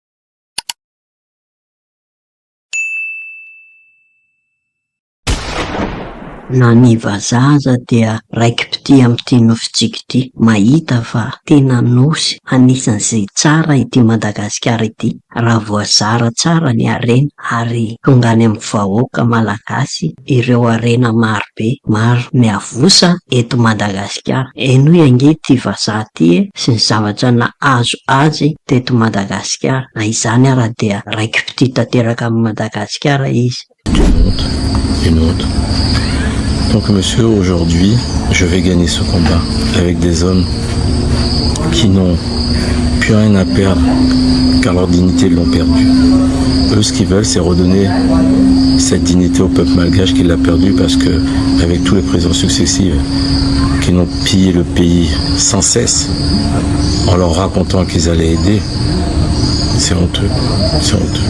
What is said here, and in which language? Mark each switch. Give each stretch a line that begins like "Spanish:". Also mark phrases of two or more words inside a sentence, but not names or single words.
Malagasy: Na ny vazaza dia raiki-pity amin'ity nofitsika ity, mahita fa tena nosy anisan'izay tsara ity Madagasikara ity, raha voazara tsara ny harena ary tonga any amin'ny vahoaka malagasy ireo harena marobe maro miavosa eto Madagasikara. Eno ange ity vazaha ty sy ny zavatra nahazo azy teto Madagasikara, na izany ara dia raiki-pity tanteraka amin'ny Madagasikara izy.
French: Une honte. Donc monsieur, aujourd'hui, je vais gagner ce combat avec des hommes qui n'ont plus rien à perdre car leur dignité l'ont perdue. Eux, ce qu'ils veulent, c'est redonner cette dignité au peuple malgache qui l'a perdue parce que, avec tous les présidents successifs qui n'ont pillé le pays sans cesse en leur racontant qu'ils allaient aider, c'est honteux, c'est honteux.